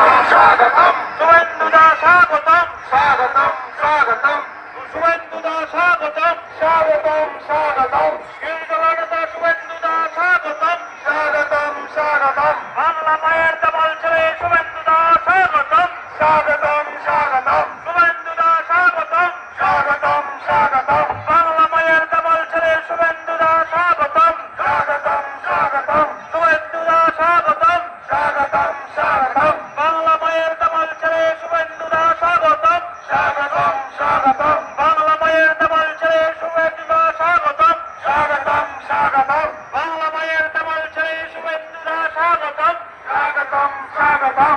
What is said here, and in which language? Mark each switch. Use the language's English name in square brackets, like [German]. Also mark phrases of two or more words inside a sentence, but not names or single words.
[Bangla] স্বাগতম শুভেন্দুদা স্বাগতম স্বাগতম স্বাগতম শুভেন্দুদা স্বাগতম স্বাগতম স্বাগতম গিরিজলানেতা শুভেন্দুদা স্বাগতম স্বাগতম স্বাগতম বাংলা মায়ের দামাল ছেড়ে শুভেন্দুদা স্বাগতম স্বাগতম স্বাগতম শুভেন্দুদা স্বাগতম স্বাগতম স্বাগতম বাংলা মায়ের দামাল ছেড়ে শুভেন্দুদা স্বাগতম স্বাগতম স্বাগতম শুভেন্দুদা স্বাগতম স্বাগতম স্বাগতম বাংলা মায়ের দামাল ছেড়ে শুভেন্দুদা স্বাগতম স্বাগতম স্বাগতম বাংলা মায়ের দামাল ছেড়ে শুভেন্দুদা স্বাগতম স্বাগতম স্বাগতম বাংলা মায়ের দামাল ছেড়ে শুভেন্দুদা স্বাগতম স্বাগতম স্বাগতম